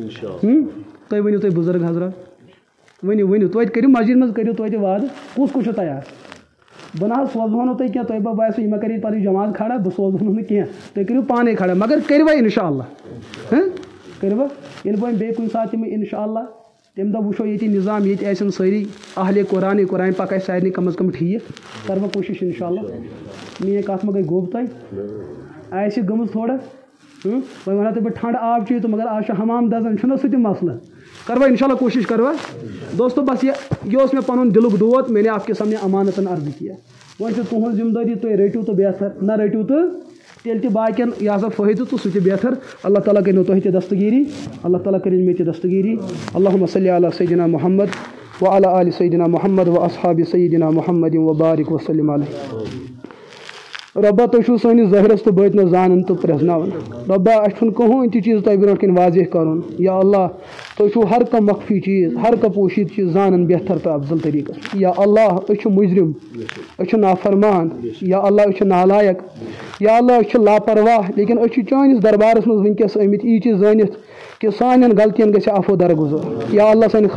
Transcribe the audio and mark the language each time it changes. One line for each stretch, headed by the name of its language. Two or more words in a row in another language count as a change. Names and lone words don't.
Kashmiri: تُہۍ ؤنِو تُہۍ بُزرگ حضرات ؤنِو توتہِ کٔرِو مسجد منٛز کٔرِو توتہِ وعدٕ کُس چھُ تیار بہٕ نہ حظ سوزہو نہٕ تۄہہِ کینٛہہ تۄہہِ بہٕ باسیو یہِ مےٚ کَرے پَنٕنۍ جماعت کھڑا بہٕ سوزہو نہٕ کینٛہہ تُہۍ کٔرِو پانے کھڑا مگر کٔروا اِنشاء اللہ کٔروا ییٚلہِ بہٕ وۄنۍ بیٚیہِ کُنہِ ساتہٕ یِمہٕ اِنشاء اللہ تمہِ دۄہ وٕچھو ییٚتہِ نظام ییٚتہِ آسن سٲری اہلِ قرآن پَکہِ اَسہِ سارنٕے کم از کم ٹھیٖک کَرٕ بہٕ کوٗشِش اِنشاء اللہ میٛٲنۍ کَتھ ما گٔے گوٚب تۄہہِ آسہِ گٔمٕژ تھوڑا وۄنۍ وَنو تۄہہِ بہٕ ٹھنٛڈٕ آب چیٚیِو تہٕ مگر آز چھُ حمام دَزان چھُنہ سُہ تہِ مسلہٕ کروا انشاء اللہ کوشش کروا دوستو بس یہ اوس مےٚ پنُن دِلُک دود
Urdu: میں نے آپ کے سامنے امانتن عرض کیا
Kashmiri: وۄنۍ چھِ تُہٕنٛز ذمہٕ دٲری تُہۍ رٔٹِو تہٕ بہتر نہ رٔٹِو تہٕ تیٚلہِ تہِ باقین یہِ ہسا فٲیدٕ تہٕ سُہ تہِ بہتر اللہ تعالیٰ کٔرِنو تۄہہِ تہِ دستگیٖری اللہ تعالیٰ کٔرِنۍ مےٚ تہِ دستگیٖری
Arabic: اللہُمہ صلی علی سیدنا محمد وعلی آلِ سیدنا محمد واصحابِ سیدنا محمد وبارک وسلم علیہ
Kashmiri: ربا تُہۍ سٲنِس ظٲہرس تو باطنس زانن تو پرٛزناوان ربا اَسہِ چھُنہٕ کٕہٕنۍ تہِ چیٖز تۄہہِ برونٛٹھ کَنۍ واضح کَرُن یا اللہ تُہۍ ہر کانٛہہ مخفی چیٖز ہر کانٛہہ پوشیٖد چیٖز زانان بہتر تہٕ افضل طریٖقس یا اللہ أسۍ چھِ مُجرم أسۍ چھِ نافرمان یا اللہ أسۍ چھِ نالایق یا اللہ أسۍ چھِ لاپرواہ لیکن أسۍ چھِ چٲنِس دربارس منٛز وٕنکٮ۪س آمٕتۍ یی چیٖز زٲنِتھ کہ سانٮ۪ن غلطین گژھِ عفو درگُزر یا اللہ سانہِ